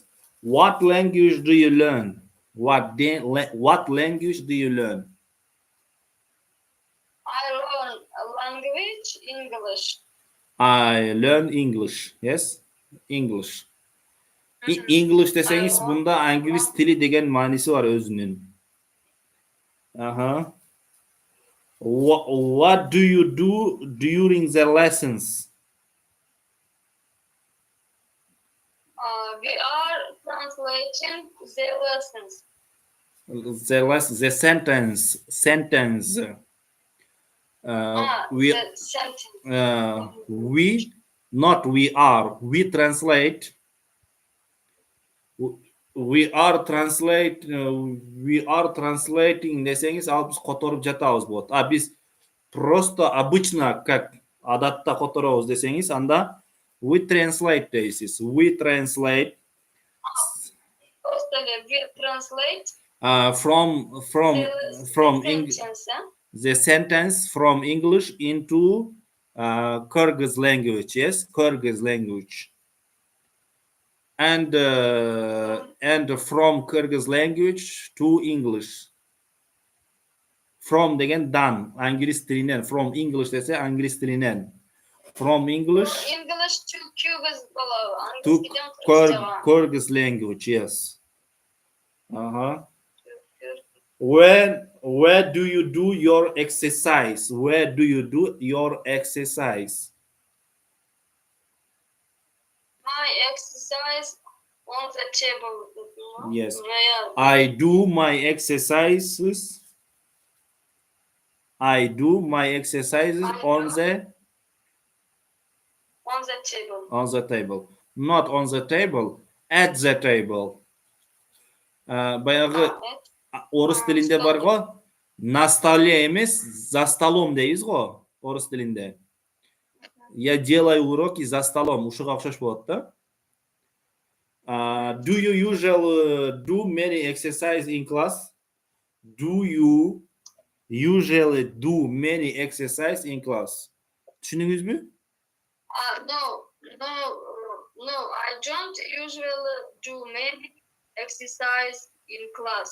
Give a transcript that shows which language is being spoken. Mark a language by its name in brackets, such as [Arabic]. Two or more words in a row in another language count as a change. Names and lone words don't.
[English] What language do you learn? What language do you learn? I learn a language English. I learn English. Yes. English. Mhm. English I [Kyrgyz] deseniz [English] learn [Kyrgyz] бунда Англис тили деген мааниси бар өзүнүн. Aha. [English] What do you do during the lessons? we are translating the lessons. The sentence. We The sentence. we not we are we translate we are translating [Kyrgyz] десеңиз ал биз которуп жатабыз болот. А биз [Russian] просто обычно как [Kyrgyz] адатта которобуз десеңиз анда [English] we translate [Kyrgyz] дейсиз. [English] We translate Просто we translate from sentence. the sentence from English into Kyrgyz language. Yes, Kyrgyz language. And from Kyrgyz language to English. [Kyrgyz] From деген дан, Англис тилинен. [English] From English [Kyrgyz] десе Англис тилинен. [English] From English English to Kyrgyz болот. to [Kyrgyz] Англискиден кыргызчага. [English] Kyrgyz language. Yes. Uh-huh. Where do you do your exercise? Where do you do your exercise? My exercise on the table. Yes. Where I do my exercises. I do my exercises on the on the table. table. Not on the table, at the table. [Kyrgyz] Баягы орыс тилинде бар го, [Russian] на столе [Kyrgyz] эмес, [Russian] за столом [Kyrgyz] дейбиз го, орыс тилинде. [Russian] Я делаю уроки за столом, [Kyrgyz] ушуга окшош болот да. [English] Do you usually do many exercise in class? Do you usually do many exercise in class? [Kyrgyz] Түшүндүңүзбү? [English] No, I don't usually do many exercise in class.